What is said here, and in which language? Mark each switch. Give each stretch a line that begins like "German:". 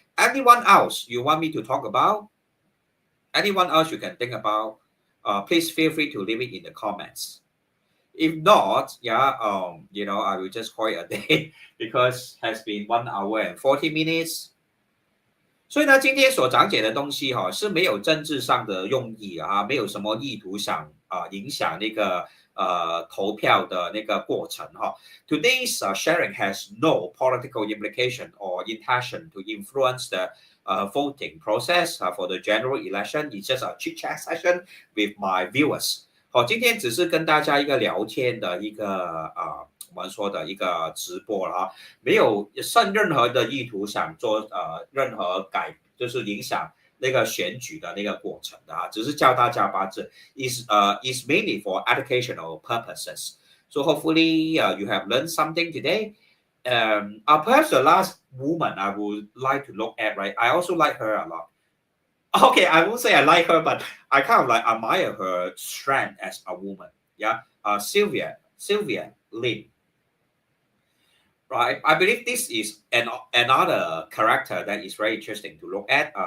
English: Anyone else you want me to talk about? Anyone else you can think about? Please feel free to leave it in the comments. If not, yeah, I will just call it a day because has been 1 hour and 40 minutes.
Chinese: 所以呢，今天所讲解的东西是没有政治上的用意没有什么意图想影响那个投票的那个过程
English: Today's sharing has no political implication or intention to influence the voting process for the general election. It's just a chit chat session with my viewers.
Chinese: 今天只是跟大家一个聊天的一个我们说的一个直播了没有任何的意图想做任何就是影响那个选举的那个过程的只是教大家八字
English: is mainly for educational purposes. So hopefully you have learned something today. Perhaps the last woman I would like to look at, right? I also like her a lot. Okay, I won't say I like her, but I kind of like admire her strength as a woman. Yeah, Sylvia Lim. Right, I believe this is another character that is very interesting to look at.